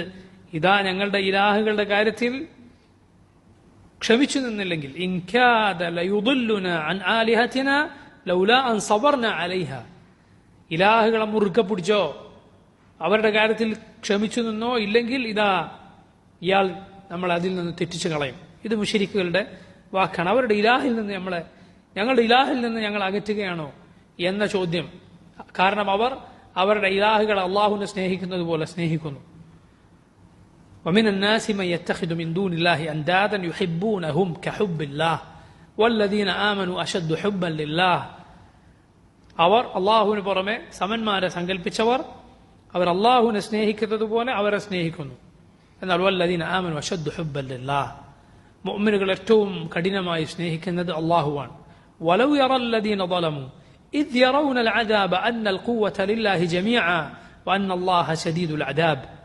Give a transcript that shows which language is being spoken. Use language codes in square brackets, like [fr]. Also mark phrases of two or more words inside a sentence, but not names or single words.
[ml] ഇതാ ഞങ്ങളുടെ ഇലാഹുകളുടെ കാര്യത്തിൽ ക്ഷമിച്ചു നിന്നില്ലെങ്കിൽ, [ar] إن كاد ليضلنا عن آلهتنا لولا أن صبرنا عليها, [ml] ഇലാഹുകളെ മുറുക്കെ പിടിച്ചോ, അവരുടെ കാര്യത്തിൽ ക്ഷമിച്ചു നിന്നോ, ഇല്ലെങ്കിൽ ഇതാ ഇയാൾ നമ്മൾ അതിൽ നിന്ന് തെറ്റിച്ചു കളയും. ഇത് മുശ്രിക്കുകളുടെ വാക്കാണ്. അവരുടെ ഇലാഹിൽ നിന്ന് ഞങ്ങളുടെ ഇലാഹിൽ നിന്ന് ഞങ്ങൾ അകറ്റുകയാണോ എന്ന ചോദ്യം. കാരണം അവർ അവരുടെ ഇലാഹുകളെ അള്ളാഹുവിനെ സ്നേഹിക്കുന്നത് പോലെ സ്നേഹിക്കുന്നു. [ar] ومن الناس من يتخذ من دون الله أندادا يحبونهم كحب الله والذين آمنوا أشد حبا لله. [ml] അവർ അള്ളാഹുവിന് പുറമെ സമന്മാരെ സങ്കല്പിച്ചവർ അവർ അള്ളാഹുവിനെ സ്നേഹിക്കുന്നത് പോലെ അവരെ സ്നേഹിക്കുന്നു. എന്നാൽ [ar] والذين آمنوا أشد حبا لله, [ml] മുഅ്മിനുകൾ ഏറ്റവും കഠിനമായി സ്നേഹിക്കുന്നത് അള്ളാഹുവാണ്. [ar] ولو يرى الذين ظلموا إذ يرون العذاب أن القوة لله جميعا وأن الله شديد العذاب.